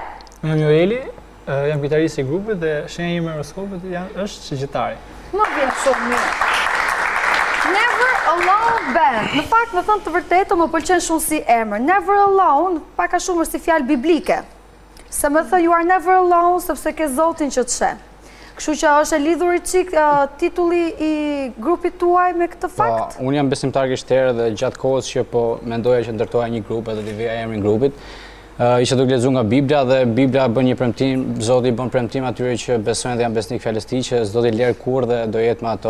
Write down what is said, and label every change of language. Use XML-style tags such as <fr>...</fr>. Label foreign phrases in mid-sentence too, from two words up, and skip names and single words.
<sq>Unë jam Joeli, jam kitarist i grupit dhe shenja ime e horoskopit është shigjetari. Më vjen shumë mirë. Never Alone Band. Në fakt, me thënë të vërtetë, më pëlqen shumë si emër. Never Alone, pak a shumë është si fjalë biblike. Se më thë,</sq> <en>you are never alone,</en> <sq>sepse ke Zotin që të sheh. Kështu që është e lidhur i çik titulli i grupit tuaj me këtë fakt? Po, unë jam besimtar krishterë dhe gjatë kohës që po mendoja që ndërtoja një grup edhe t'i vija emrin grupit, isha duke lexuar nga Bibla dhe Bibla bën një premtim, Zoti bën premtim atyre që besojnë dhe janë besnik fjalës tij që s'do t'i lërë kurrë dhe do jetë me ato.</sq>